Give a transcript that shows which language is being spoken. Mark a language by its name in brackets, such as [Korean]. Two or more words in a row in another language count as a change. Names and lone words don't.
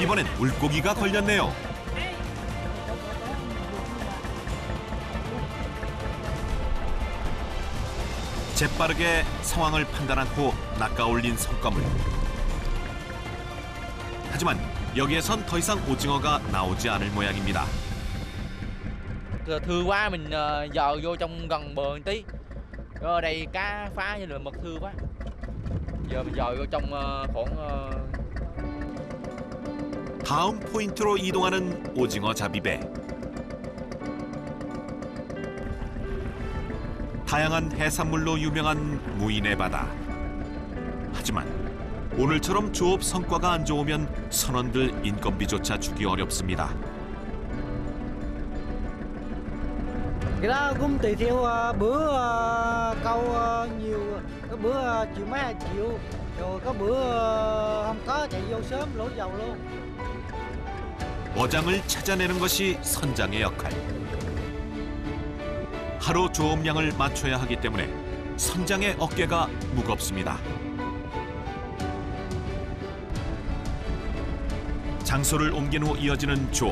[Korean] 이번엔 물고기가 걸렸네요. 재빠르게 상황을 판단한 후 낚아올린 성과물. 하지만 여기에선 더 이상 오징어가 나오지 않을 모양입니다. [Vietnamese] Thưa quá mình dò vô trong gần bờ một tí. Ở đây cá phá như là mực thưa quá. Giờ mình dò vô trong khoảng [Korean] 다음 포인트로 이동하는 오징어 잡이배. 다양한 해산물로 유명한 무인의 바다. 하지만 오늘처럼 조업 성과가 안 좋으면 선원들 인건비조차 주기 어렵습니다. [Vietnamese] Cái đó cũng tùy theo bữa câu nhiều, có bữa triệu mấy 2 triệu, rồi có bữa không có chạy vô sớm lỗ dầu luôn. [Korean] 어장을 찾아내는 것이 선장의 역할. 하루 조업량을 맞춰야 하기 때문에 선장의 어깨가 무겁습니다. 장소를 옮긴 후 이어지는 조업.